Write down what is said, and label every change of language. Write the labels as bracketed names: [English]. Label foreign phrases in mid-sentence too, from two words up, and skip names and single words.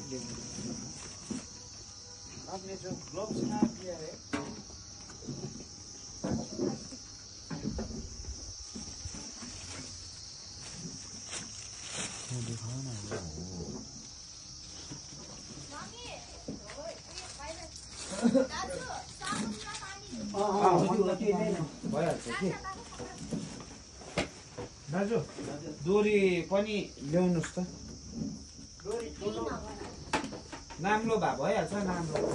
[Hindi] आपने जो ग्लोव्स ना किया है वो दिखाओ ना [Nepali] दाजु दोरी पनि ल्याउनुस् त नाम्लो भए भइहाल्छ नाम्लो